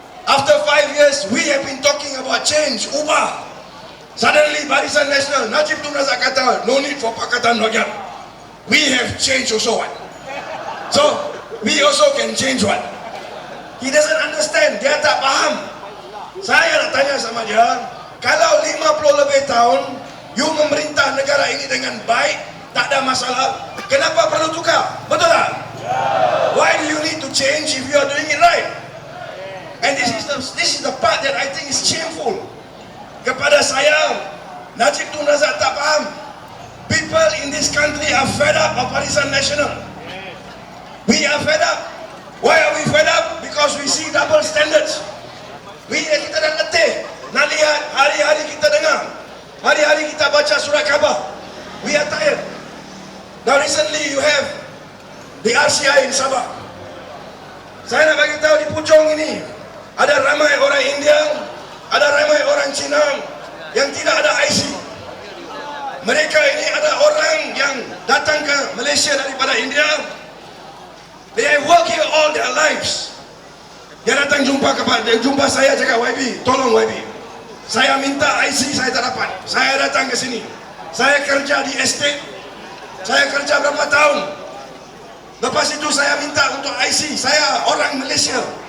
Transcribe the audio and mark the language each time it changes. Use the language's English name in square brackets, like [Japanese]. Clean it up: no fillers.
[English] After 5 years, we have been talking about change, ubah. Suddenly Barisan Nasional, Najib Tun Razak kata, no need for Pakatan Rakyat. We have changed also what? So, we also can change what? He doesn't understand, [Malay] dia tak faham. Saya nak tanya sama dia, kalau 50 lebih tahun, you memerintah negara ini dengan baik, tak ada masalah, kenapa perlu tukar? Betul tak? [English] Why do you need to change if you are doing it right? And this is the part that I think is shameful. [Malay] Kepada saya, Najib Tun Razak tak faham. [English] People in this country are fed up of Barisan Nasional. We are fed up. Why are we fed up? Because we see double standards. [Malay] Kita dah letih nak lihat, hari-hari kita dengar, hari-hari kita baca surat khabar. [English] We are tired. Now recently you have the RCI in Sabah. [Malay] Saya nak bagi tahu di Puchong ini ada ramai orang India, ada ramai orang Cina yang tidak ada IC. Mereka ini ada orang yang datang ke Malaysia daripada India. [English] They have worked here all their lives. [Malay] Dia datang jumpa saya, cakap, YB, tolong YB, saya minta IC, saya tak dapat. Saya datang ke sini, saya kerja di estate, saya kerja berapa tahun. Lepas itu saya minta untuk IC. Saya orang Malaysia.